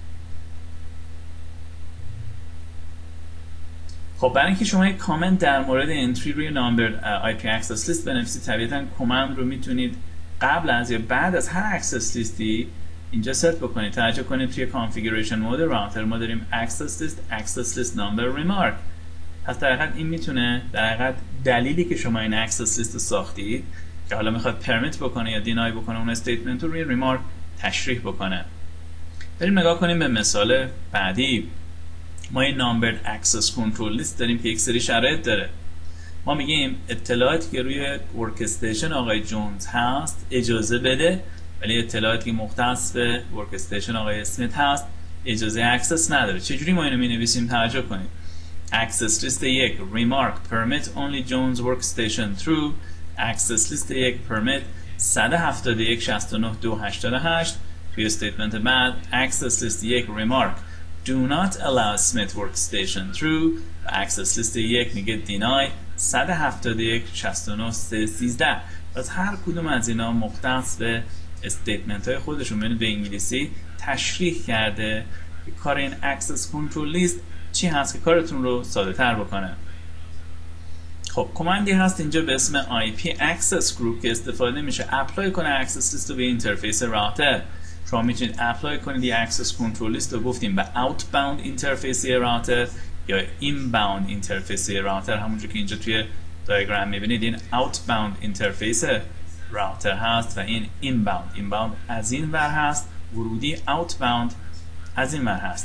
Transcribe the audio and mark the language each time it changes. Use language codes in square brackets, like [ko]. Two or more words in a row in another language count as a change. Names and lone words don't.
[fa] خب برای اینکه شما یک کامنت در مورد انتری روی نامبر [en] IP access list [fa] بنویسید، طبیعتا کامند رو میتونید قبل از یا بعد از هر [en] access list [fa] اینجا ست بکنید. توجه کنید توی [en] configuration mode [fa] راوتر ما داریم [en] access list number remark. [fa] پس در حقیقت این میتونه در حقیقت دلیلی که شما این access list ساختید که حالا میخواد پرمیت بکنه یا دینای بکنه اون استیتمنت رو روی ریمارک تشریح بکنه. بریم نگاه کنیم به مثال بعدی. ما یه [en] numbered access control list [fa] داریم که یک سری شرایط داره. ما میگیم اطلاعاتی که روی ورکستیشن آقای جونز هست اجازه بده، ولی اطلاعاتی که مختص به ورکستیشن آقای اسمیت هست اجازه اکسس نداره. چجوری ما اینو مینویسیم؟ توجه کنید [en] access list 1 remark permit only Jones workstation true. access list 1 permit 171.69.2.88. [fa] توی استیتمنت بعد [en] access list 1 remark do not allow Smith workstation true [fa] و [en] access list 1 [fa] میگه deny 171.69.13. از هر کدوم از اینا مختص به استیتمنت های خودشون ببینید به انگلیسی تشریح کرده که کار این [en] access control list [fa] چی هست که کارتون رو ساده تر بکنه. خب کمندی هست اینجا به اسم [en] IP access group [fa] که استفاده میشه اپلای کنه [en] access list [fa] رو به اینترفیس راوتر. شما میتونید اپلای کنید یه [en] access control list [fa] رو گفتیم به [en] outbound interface router [fa] یا [en] inbound interface router, [fa] همونجور که اینجا توی دیاگرام میبینید این [en] outbound interface router [fa] هست و این inbound از این ور هست، ورودی outbound از این ور هست.